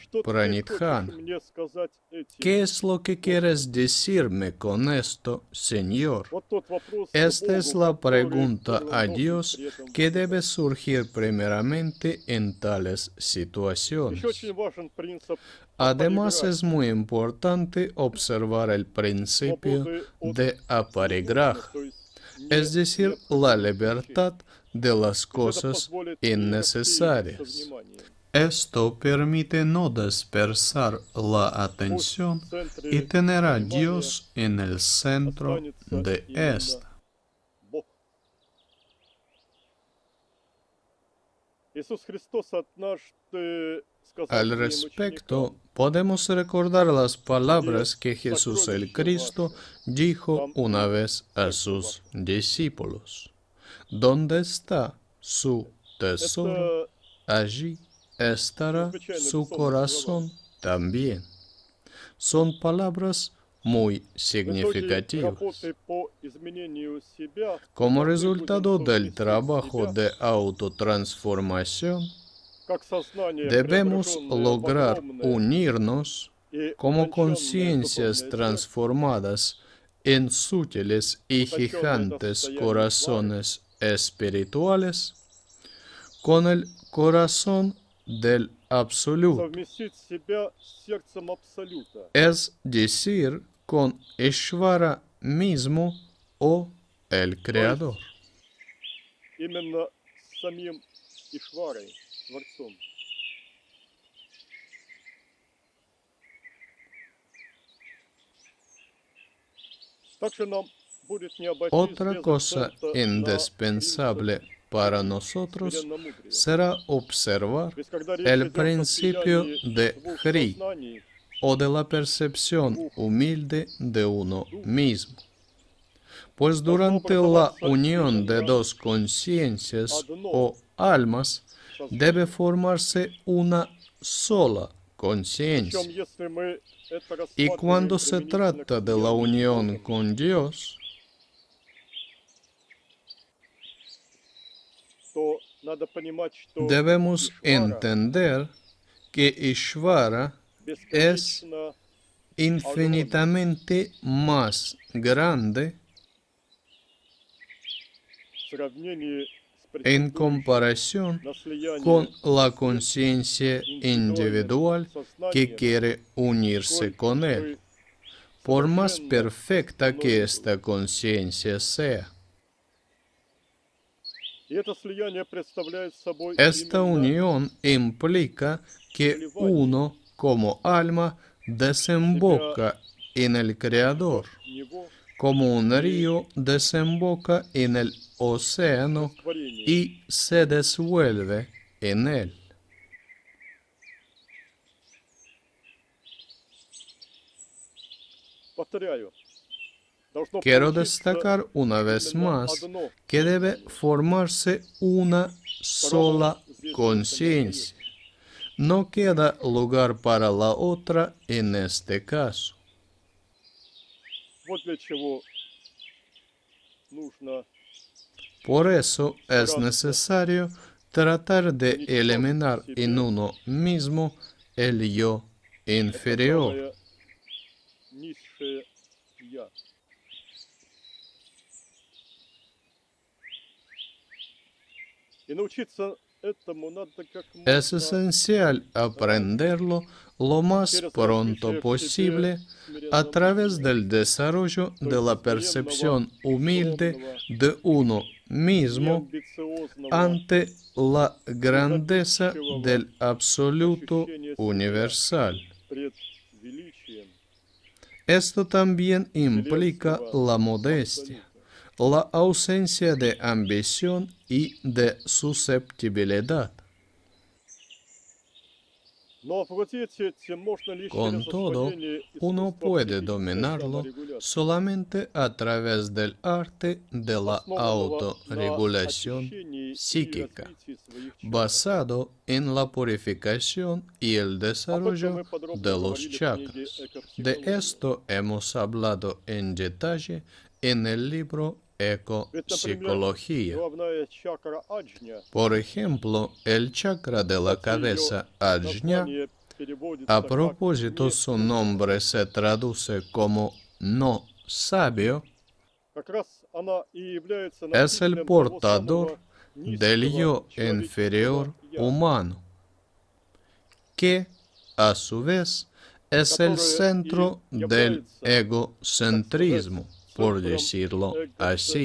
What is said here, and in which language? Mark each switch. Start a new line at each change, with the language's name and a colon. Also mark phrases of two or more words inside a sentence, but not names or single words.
Russian: Что ты хочешь Pranidhana. мне сказать этим?
Spanish: ¿Qué es lo que quieres decirme con esto, Señor?
Russian: Вот тот вопрос к
Spanish: Esta es
Russian: Богу,
Spanish: la
Russian: который
Spanish: pregunta
Russian: первым
Spanish: a
Russian: должен
Spanish: Dios
Russian: при этом
Spanish: que
Russian: возникать.
Spanish: debe surgir primeramente en tales
Russian: Еще
Spanish: situaciones.
Russian: очень важен принцип
Spanish: Además,
Russian: апариграфии,
Spanish: es muy importante observar el principio
Russian: свободы от
Spanish: de
Russian: ненужных,
Spanish: aparigraja,
Russian: то есть
Spanish: es decir, la libertad de las
Russian: Это
Spanish: cosas
Russian: позволит не рассеиваться
Spanish: innecesarias.
Russian: вниманием.
Spanish: Esto permite no dispersar la
Russian: Пусть
Spanish: atención
Russian: в центре
Spanish: y tener a
Russian: внимания
Spanish: Dios en el centro
Russian: останется
Spanish: de
Russian: именно
Spanish: esta.
Russian: Бог. Иисус Христос однажды сказал
Spanish: Al
Russian: своим
Spanish: respecto,
Russian: ученикам:
Spanish: podemos recordar las palabras que Jesús el Cristo dijo una vez a sus discípulos. ¿Dónde está su tesoro?
Russian: Это
Spanish: Allí estará
Russian: чрезвычайно
Spanish: su
Russian: весомые слова.
Spanish: corazón también. Son palabras muy
Russian: В итоге
Spanish: significativas.
Russian: работы по изменению себя
Spanish: Como
Russian: мы должны
Spanish: resultado
Russian: будем
Spanish: del
Russian: совместить
Spanish: trabajo
Russian: себя
Spanish: de autotransformación,
Russian: как сознание,
Spanish: debemos
Russian: преображенное в
Spanish: lograr
Russian: огромное
Spanish: unirnos
Russian: и
Spanish: como
Russian: утонченное
Spanish: conciencias
Russian: духовное тело,
Spanish: transformadas en sutiles y
Russian: утонченное до
Spanish: gigantes
Russian: состояния твари,
Spanish: corazones espirituales con el corazón del absoluto,
Russian: совместить себя с сердцем Абсолюта.
Spanish: es decir, con Ishvara mismo o el Creador.
Russian: Именно с самим Ишварой, Творцом. Также нам будет не обойтись
Spanish: Otra
Russian: без
Spanish: cosa
Russian: акцента на
Spanish: indispensable para nosotros
Russian: смиренно-мудрия.
Spanish: será observar
Russian: Ведь когда речь
Spanish: el
Russian: идет о
Spanish: principio
Russian: слиянии
Spanish: de
Russian: двух
Spanish: Hri
Russian: сознаний,
Spanish: o de la percepción humilde de uno mismo. Pues durante la unión de dos conciencias o almas debe formarse una sola conciencia.
Russian: причем если мы это
Spanish: Y
Russian: рассматриваем
Spanish: cuando se
Russian: применительно к
Spanish: trata de la
Russian: слиянию с
Spanish: unión
Russian: Богом,
Spanish: con Dios,
Russian: то надо понимать, что
Spanish: debemos
Russian: Ишвара
Spanish: entender que Ishvara es
Russian: бесконечно
Spanish: infinitamente más grande
Russian: в сравнении с
Spanish: en
Russian: претендующим
Spanish: comparación
Russian: на слияние
Spanish: con
Russian: с
Spanish: la conciencia individual que
Russian: сознанием,
Spanish: quiere unirse
Russian: сколь
Spanish: con él,
Russian: бы
Spanish: por más
Russian: совершенно
Spanish: perfecta
Russian: оно
Spanish: que
Russian: ни было.
Spanish: esta conciencia sea.
Russian: И это слияние представляет собой
Spanish: Esta
Russian: именно
Spanish: unión implica que uno, como alma, desemboca en el Creador,
Russian: в него
Spanish: como un río desemboca en el océano
Russian: растворение.
Spanish: y se disuelve en él.
Russian: Повторяю, должно
Spanish: Quiero
Russian: получиться
Spanish: destacar una vez
Russian: именно
Spanish: más
Russian: одно
Spanish: que debe
Russian: сознание.
Spanish: formarse una sola conciencia. No queda lugar para la otra en este caso.
Russian: Вот для чего нужно
Spanish: Por eso es necesario tratar de eliminar en uno mismo el yo
Russian: это
Spanish: inferior.
Russian: самое низшее «я». И научиться этому надо как
Spanish: Es
Russian: можно
Spanish: esencial aprenderlo lo más
Russian: через
Spanish: pronto
Russian: развитие в
Spanish: posible
Russian: себе
Spanish: a través
Russian: смиренномудрия,
Spanish: del desarrollo de la percepción humilde
Russian: скромного,
Spanish: de uno mismo
Russian: неамбициозного
Spanish: ante la grandeza del absoluto universal.
Russian: пред величием
Spanish: Esto también implica la modestia, la ausencia de ambición y de susceptibilidad.
Russian: Но овладеть этим можно лишь
Spanish: Con
Russian: через
Spanish: todo,
Russian: освоение
Spanish: uno
Russian: искусства
Spanish: puede
Russian: психической
Spanish: dominarlo
Russian: саморегуляции,
Spanish: solamente a través del arte de la
Russian: основанного на
Spanish: autorregulación
Russian: очищении и
Spanish: psíquica,
Russian: развитии своих чакр.
Spanish: basado en la purificación y el
Russian: Об этом
Spanish: desarrollo
Russian: мы подробно
Spanish: de los
Russian: говорили в книге
Spanish: chakras. De
Russian: «Экопсихология».
Spanish: esto hemos hablado en detalle en el libro
Russian: Ведь, например,
Spanish: Ecopsicología.
Russian: главная чакра Аджня,
Spanish: Por ejemplo, el chakra de la
Russian: кстати, её
Spanish: cabeza Ajna,
Russian: название переводится
Spanish: a
Russian: как
Spanish: propósito
Russian: «не
Spanish: su nombre se traduce como no sabio,
Russian: Как раз она и является
Spanish: es el
Russian: носителем того
Spanish: portador
Russian: самого
Spanish: del
Russian: низкого
Spanish: yo
Russian: человеческого
Spanish: inferior
Russian: «я»,
Spanish: humano, que, a su vez, es el centro del egocentrismo, por decirlo así.